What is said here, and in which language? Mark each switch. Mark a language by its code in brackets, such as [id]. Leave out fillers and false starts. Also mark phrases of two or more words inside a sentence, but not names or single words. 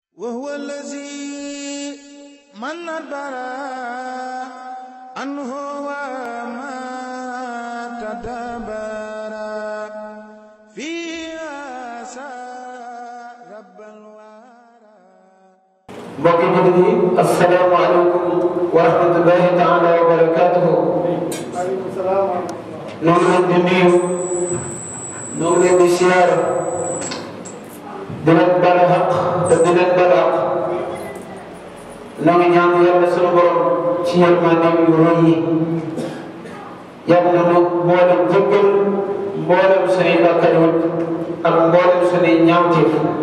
[ar] وهو الذي من أدبر عنه وما تدبر فيها رب الورى. [wo] mbokki jullit yi [ar] السلام عليكم ورحمة الله تعالى وبركاته. وعليكم السلام. [wo] ñoo ngi leen di nuyu ñoo ngi leen di siyaare di leen baal xaq te di leen baal xaq ñoo ngi ñaan yàlla sunu borom ci yërmandeem yu rëy yi yàlla na nu boole jéggal mboolem sunuy bàkkaar ak mboolem sunuy ñaawteef